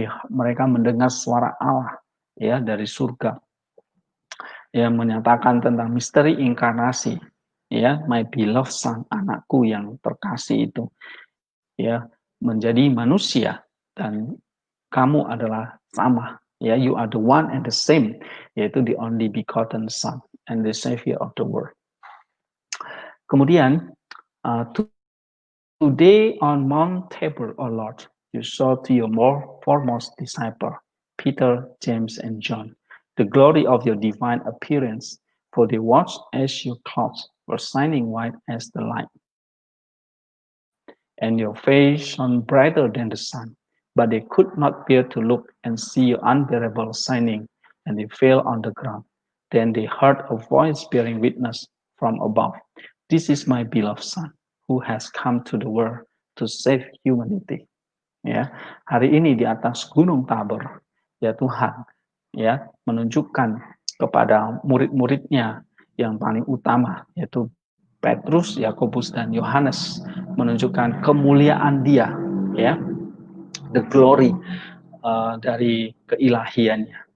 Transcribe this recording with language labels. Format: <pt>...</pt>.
<id>Mereka mendengar suara Allah, ya, dari surga, yang menyatakan tentang misteri inkarnasi, ya,</id> <en>my beloved son,</en> <id>anakku yang terkasih itu, ya, menjadi manusia dan kamu adalah sama, ya,</id> <en>you are the one and the same,</en> <id>yaitu</id> <en>the only begotten Son and the Savior of the world.</en> <id>Kemudian</id> <en>today on Mount Tabor, O Lord, you saw to your foremost disciple, Peter, James, and John, the glory of your divine appearance, for they watched as your clouds were shining white as the light, and your face shone brighter than the sun. But they could not bear to look and see your unbearable shining, and they fell on the ground. Then they heard a voice bearing witness from above. This is my beloved son, who has come to the world to save humanity.</en> <id>Ya, hari ini di atas Gunung Tabor, ya Tuhan, ya menunjukkan kepada murid-muridnya yang paling utama, yaitu Petrus, Yakobus, dan Yohanes, menunjukkan kemuliaan Dia, ya,</id> <en>the glory</en> <id>dari keilahiannya.</id>